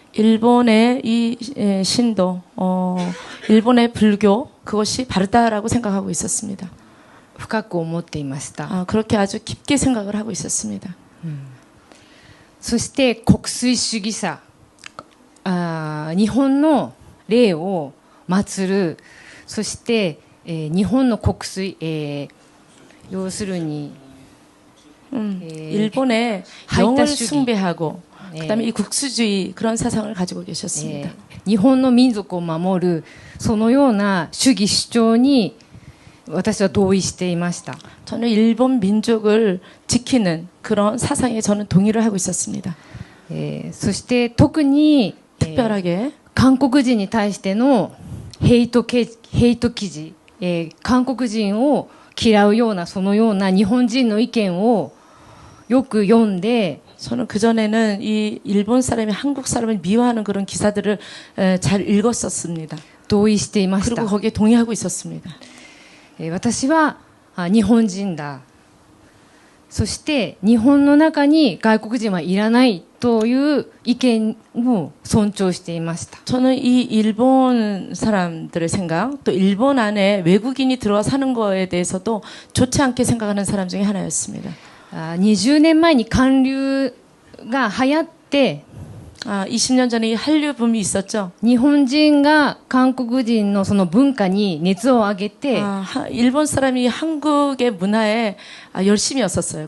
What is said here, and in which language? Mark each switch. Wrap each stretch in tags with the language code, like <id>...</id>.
<ko>일본의 이 신도, 일본의 불교 그것이 바르다라고 생각하고 있었습니다.</ko> <ja>深く思っていました。</ja> <ko>그렇게 아주 깊게 생각을 하고 있었습니다.</ko> <ja>そして国粋主義者、日本の霊を祀る、そして、日本の国粋、要するに、</ja> <ko>일본의 영을 숭배하고 그다음에 이 국수주의 그런 사상을 가지고 계셨습니다.</ko> <ja>日本の民族を守るそのような主義主張に私は同意していました。</ja> <ko>저는 일본 민족을 지키는 그런 사상에 저는 동의를 하고 있었습니다.</ko> <ja>そして特に</ja> <ko>특별하게</ko> <ja>韓国人に対してのヘイト記事、韓国人を嫌うようなそのような日本人の意見をよく読んで</ja> <ko>저는 그 전에는 이 일본 사람이 한국 사람을 미워하는 그런 기사들을 잘 읽었었습니다.</ko> <ja>同意していました。</ja> <ko>그리고 거기에 동의하고 있었습니다.</ko> <ja>私は日本人だ。そして日本の中に外国人はいらないという意見を尊重していました。</ja> <ko>저는 이 일본 사람들의 생각, 또 일본 안에 외국인이 들어와 사는 거에 대해서도 좋지 않게 생각하는 사람 중에 하나였습니다.</ko> <ja>20年前に韓流が流行って</ja> <ko>20년 전에 이 한류 붐이 있었죠.</ko> <ja>日本人が韓国人のその文化に熱を上げて</ja> <ko>일본 사람이 한국의 문화에 열심이었었어요.</ko>